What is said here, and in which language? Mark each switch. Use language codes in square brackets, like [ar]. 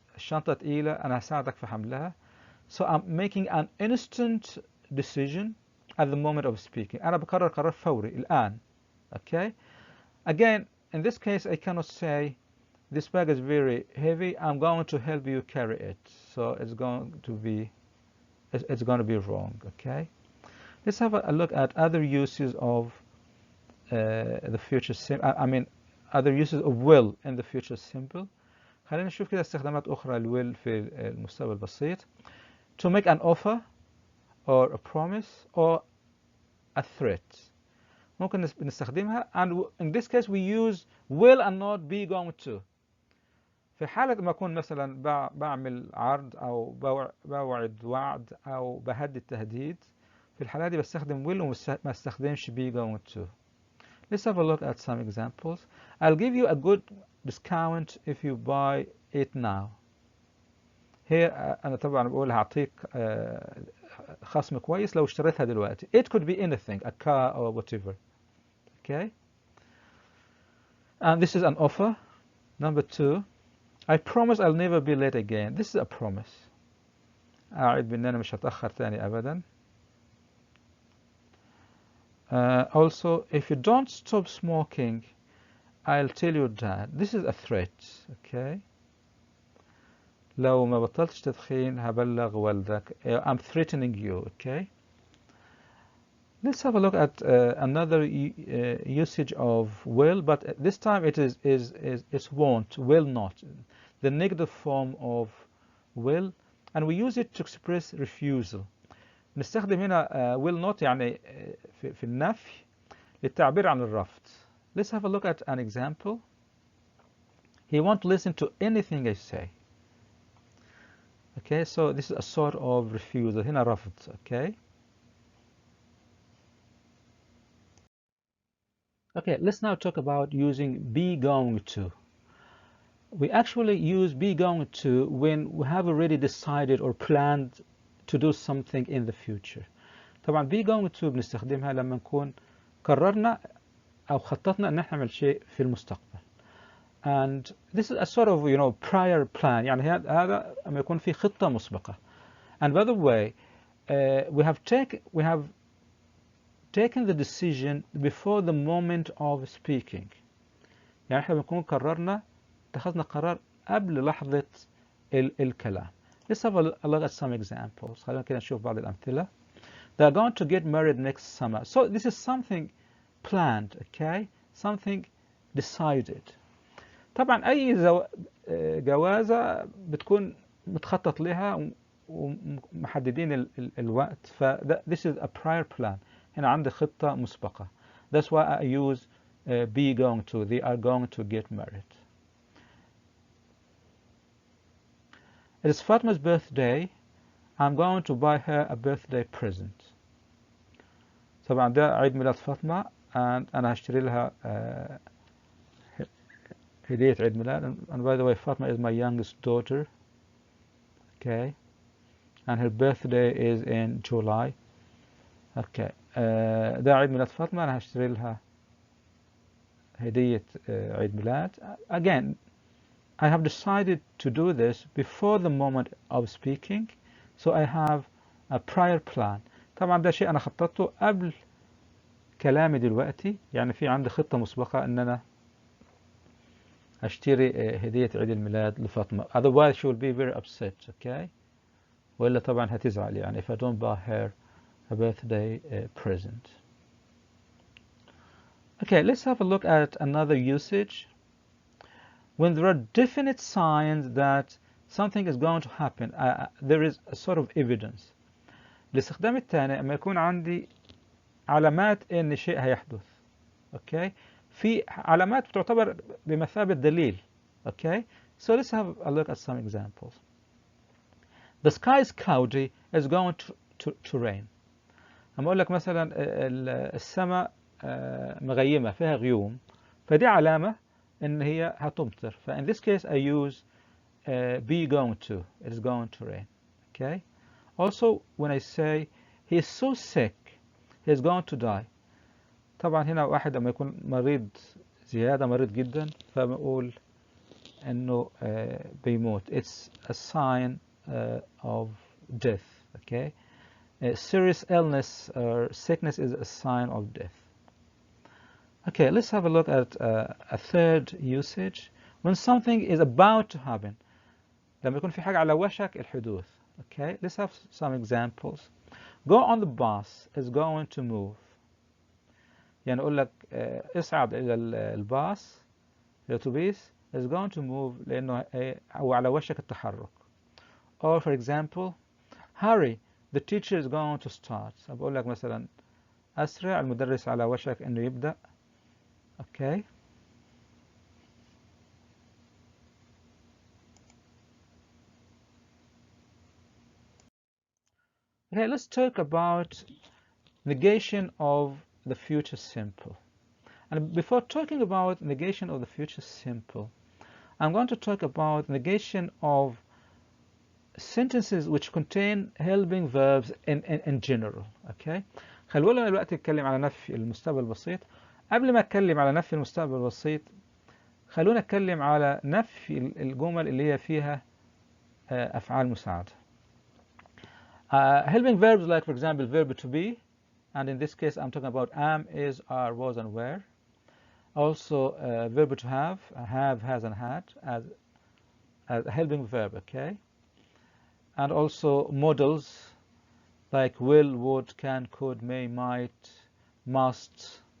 [ar] الشنطة تقيلة، أنا هساعدك في حملها. [en] So I'm making an instant decision at the moment of speaking. [ar] أنا بقرر قرار فوري الآن. Okay. [en] Again, in this case, I cannot say this bag is very heavy. I'm going to help you carry it. So it's going to be wrong. Okay. Let's have a look at other uses of the future simple. I mean, other uses of will in the future simple. [ar] خلينا نشوف كده استخدامات أخرى للwill في المستقبل البسيط. [en] To make an offer or a promise or a threat. [ar] ممكن نستخدمها [en] and in this case we use will and not be going to. [ar] في حالة ما أكون مثلا بعمل عرض أو بوعد وعد أو بهدد تهديد، في الحالة دي بستخدم will وما استخدمش be going to. [en] Let's have a look at some examples. I'll give you a good discount if you buy it now. [ar] هي أنا طبعا بقول هعطيك خصم كويس لو اشتريتها دلوقتي. [en] It could be anything, a car or whatever. Okay. And this is an offer. Number 2. I promise I'll never be late again. This is a promise. [ar] أعد بأن أنا مش هتأخر تاني أبدا. [en] Also, if you don't stop smoking, I'll tell your dad. This is a threat. Okay. [ar] لو ما بطلتش تدخين هبلغ والدك. [en] I'm threatening you. Okay. Let's have a look at another usage of will, but this time it's won't, will not, the negative form of will, and we use it to express refusal. [ar] نستخدم هنا will not يعني في النفي للتعبير عن الرفض. [en] Let's have a look at an example. He won't listen to anything I say. Okay, so this is a sort of refusal. [ar] هنا رفض. Okay. [en] Okay, let's now talk about using be going to. We actually use be going to when we have already decided or planned to do something in the future. [ar] طبعا be going to بنستخدمها لما نكون قررنا أو خططنا أن نحن نعمل شيء في المستقبل. [en] And this is a sort of prior plan. [ar] يعني هذا لما يكون في خطة مسبقة. [en] And by the way, we have taken the decision before the moment of speaking. [ar] يعني احنا بنكون قررنا اتخذنا قرار قبل لحظة الكلام. [en] Let's have a look at some examples. [ar] خلينا كده نشوف بعض الأمثلة. [en] They are going to get married next summer. So this is something planned, okay? Something decided. [ar] طبعا أي جوازة بتكون متخطط لها ومحددين الوقت. [en] This is a prior plan. [ar] هنا عندي خطة مسبقة. [en] That's why I use be going to. They are going to get married. It's Fatma's birthday. I'm going to buy her a birthday present. [ar] طبعا ده عيد ميلاد فاطمة and أنا هشتري لها هدية عيد ميلاد. [en] And by the way, Fatma is my youngest daughter. Okay. And her birthday is in July. Okay. [ar] ده عيد ميلاد فاطمة، أنا هشتري لها هدية عيد ميلاد. [en] Again, I have decided to do this before the moment of speaking, so I have a prior plan. [ar] طبعا ده شيء أنا خططته قبل كلامي دلوقتي، يعني في عندي خطة مسبقة إن أنا أشتري هدية عيد الميلاد لفاطمة. [en] Otherwise she will be very upset. Okay. [ar] وإلا طبعا هتزعل يعني [en] if I don't buy her a birthday present. Okay, let's have a look at another usage. When there are definite signs that something is going to happen, there is a sort of evidence. [ar] الاستخدام الثاني لما يكون عندي علامات إن شيء هيحدث. [en] Okay, [ar] في علامات تعتبر بمثابة دليل. [en] Okay, so let's have a look at some examples. The sky is cloudy. It's going to rain. [ar] أما أقول لك مثلا السماء مغيمة فيها غيوم، فدي علامة إن هي هتمطر. [en] ف in this case I use be going to. It is going to rain. Okay. Also when I say he is so sick, he is going to die. [ar] طبعا هنا واحد لما يكون مريض زيادة، مريض جدا، فبنقول إنه بيموت. [en] It's a sign of death. Okay. Serious illness or sickness is a sign of death. Okay, let's have a look at a third usage. When something is about to happen. [ar] لما يكون في حاجة على وشك الحدوث. [en] Okay, let's have some examples. Go on the bus is going to move. [ar] يعني أقول لك اصعد إلى الباص، الأتوبيس [en] is going to move [ar] لأنه هو على وشك التحرك. [en] Or for example, hurry, the teacher is going to start. [ar] بقول لك مثلا أسرع، المدرس على وشك إنه يبدأ. [en] Okay. Okay, let's talk about negation of the future simple. And before talking about negation of the future simple, I'm going to talk about negation of sentences which contain helping verbs in general. Okay. [ar] خلونا دلوقتي نتكلم على نفي المستقبل البسيط. قبل ما اتكلم على نفي المستقبل البسيط، خلونا نتكلم على نفي الجمل اللي هي فيها أفعال مساعدة. [en] Helping verbs like, for example, verb to be, and in this case I'm talking about am, is, are, was, and were. Also verb to have, has, and had as a helping verb. Okay. And also modals like will, would, can, could, may, might, must.